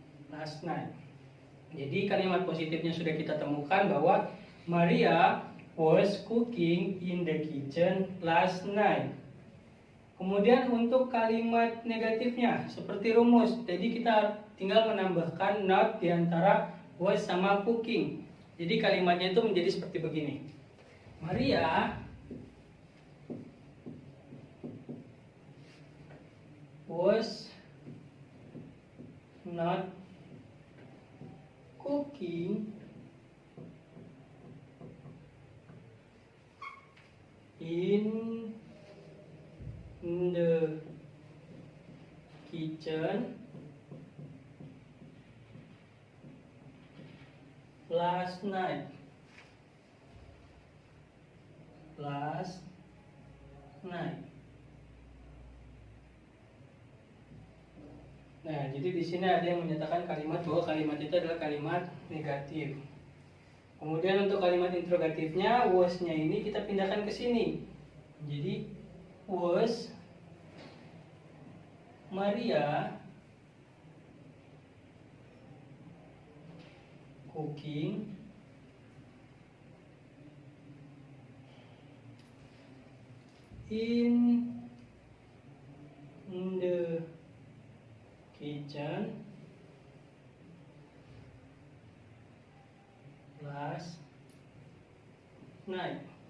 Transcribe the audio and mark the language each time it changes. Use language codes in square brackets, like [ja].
[en] Last night. [id] Jadi kalimat positifnya sudah kita temukan bahwa [en] Maria was cooking in the kitchen last night. [id] Kemudian untuk kalimat negatifnya seperti rumus, jadi kita tinggal menambahkan not di antara was sama cooking. Jadi kalimatnya itu menjadi seperti begini. [en] Maria was not cooking in the kitchen last night. Last night. [id] Nah, jadi di sini ada yang menyatakan kalimat bahwa kalimat itu adalah kalimat negatif. Kemudian untuk kalimat interrogatifnya, was-nya ini kita pindahkan ke sini. [en] Jadi was Maria cooking in the kitchen last night.